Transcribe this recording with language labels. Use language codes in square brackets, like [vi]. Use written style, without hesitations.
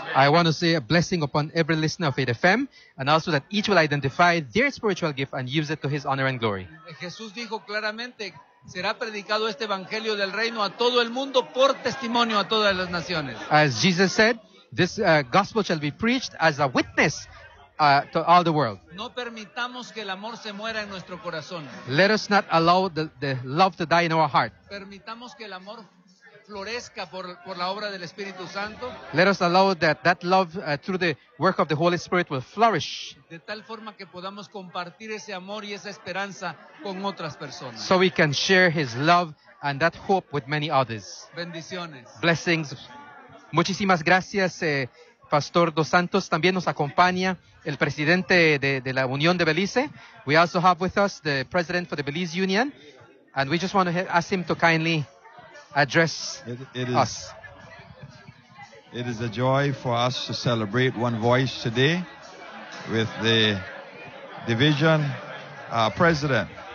[en] I want to say a blessing upon every listener of Faith FM, and also that each will identify their spiritual gift and use it to His honor and glory. [es] Jesús dijo claramente, será predicado este evangelio del reino a todo el mundo por testimonio a todas las naciones. [en] As Jesus said, this gospel shall be preached as a witness to all the world. [es] No permitamos que el amor se muera en nuestro corazón. [en] Let us not allow the love to die in our heart. [es] Permitamos que el amor florezca por la obra del Espíritu Santo. [en] Let us allow that love through the work of the Holy Spirit will flourish. [es] De tal forma que podamos compartir ese amor y esa esperanza con otras personas. [en] So we can share His love and that hope with many others. [es] Bendiciones. [en] Blessings. [es] Muchísimas gracias, Pastor Dos Santos. También nos acompaña el presidente de la Unión de Belice. [en] We also have with us the president for the Belize Union. And we just want to ask him to kindly address us. It is a joy for us to celebrate One Voice today with the division president.